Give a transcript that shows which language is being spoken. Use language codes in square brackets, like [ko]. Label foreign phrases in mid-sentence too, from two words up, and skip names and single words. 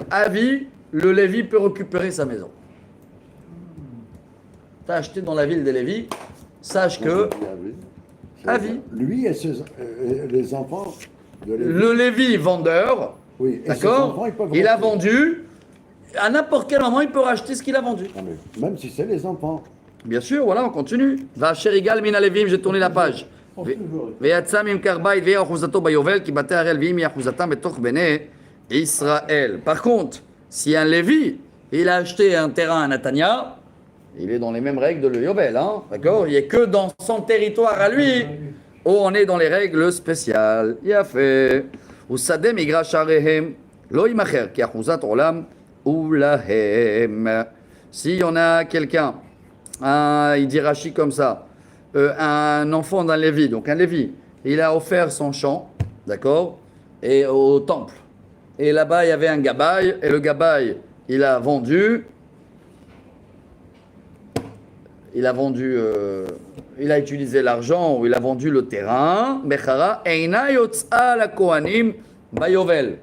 [fr] À vie, le Lévi peut récupérer sa maison. Tu as acheté dans la ville des Lévis, sache que à vie. Lui et les enfants de Lévi. Le Lévi vendeur, Oui, et ses d'accord, enfants, ils peuvent il a rentrer. vendu, à n'importe quel moment, il peut racheter ce qu'il a vendu. Ah, mais même si c'est les enfants. Bien sûr, voilà, on continue. [he] ואשר יגאל מן הלוים, [fr] j'ai tourné la page. [he] ויצא ממכר בית ויהיה אחוזתו ביובל, כי בתי הרי הלוויים יהיה אחוזתם בתוך בני Israël. [fr] Par contre, si un Lévi, il a acheté un terrain à Natania, il est dans les mêmes règles de le Yovel, hein, d'accord? Il n'est que dans son territoire à lui où on est dans les règles spéciales. Il a fait. [he] ושדה מגרש עריהם לא יימכר, כי אחוזת עולם הוא להם. [fr] Si on a quelqu'un, il dit Rashi comme ça, un enfant d'un Lévi, donc un Lévi, il a offert son champ, d'accord, et au temple. Et là-bas, il y avait un gabaï, et le gabaï, il a vendu, il a utilisé l'argent, ou il a vendu le terrain, Mechara, [he] אינה יוצאה לכהנים ביובל.